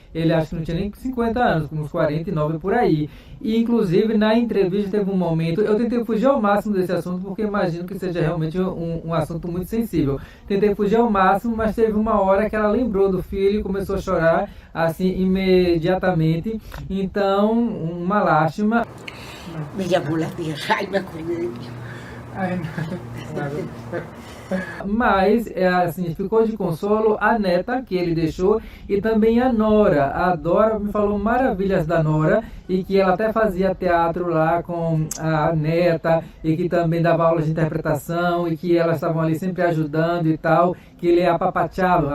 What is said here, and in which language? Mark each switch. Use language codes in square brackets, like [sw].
[pt] Ele acho que não tinha nem 50 anos, com uns 49 por aí. E inclusive na entrevista teve um momento, eu tentei fugir ao máximo desse assunto, porque imagino que seja realmente um assunto muito sensível. Tentei fugir ao máximo, mas teve uma hora que ela lembrou do filho e começou a chorar, assim, imediatamente. Então, uma lástima. [es] Me llamó la tierra y me acordé de Dios. [pt] Ai, não. Mas, assim, ficou de consolo a neta que ele deixou e também a nora. A Dora me falou maravilhas da nora e que ela até fazia teatro lá com a neta e que também dava aulas de interpretação e que elas estavam ali sempre ajudando e tal, que ele apapachava.